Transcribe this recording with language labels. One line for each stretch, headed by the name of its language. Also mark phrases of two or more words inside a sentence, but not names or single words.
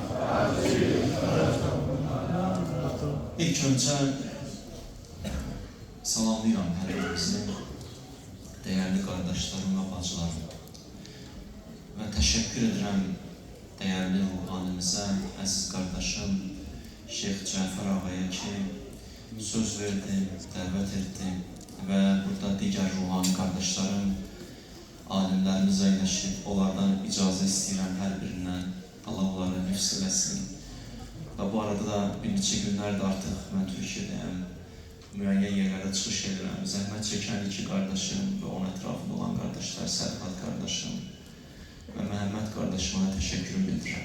Turkish: İlk önce
Azerbaijani: salamlayıram hər birimizi,
Turkish: değerli kardeşlerim ve bacılarım. Ve teşekkür ederim değerli ruhanimize, aziz kardeşim Şeyh Cafer Ağa'ya ki söz verdi, davet etti ve burada diğer ruhani kardeşlerim,
Azerbaijani: alimlerimize iləşib, onlardan icazə istəyirəm hər birindən. Allah onları hifz eləsin. Və bu arada da bir neçə günlərdir artıq mən Türkiyədəyəm. Müəyyən yerlərdə çıxış edirəm. Zəhmət çəkən iki qardaşım və onun ətrafında olan qardaşlar, Sərhat qardaşım və Məhəmməd qardaşıma təşəkkür bildirirəm.